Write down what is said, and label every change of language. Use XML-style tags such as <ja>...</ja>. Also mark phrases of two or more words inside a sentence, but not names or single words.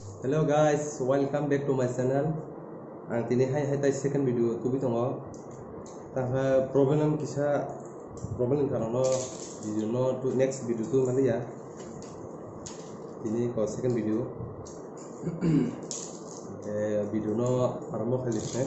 <en>Hello guys, welcome back to my channel.</en> <trp>Ang tinihay hai second video tubi tongo. Taha problem karena video no to next video tu nanti ya. Ini ko second video. Video no aramo khalis</trp>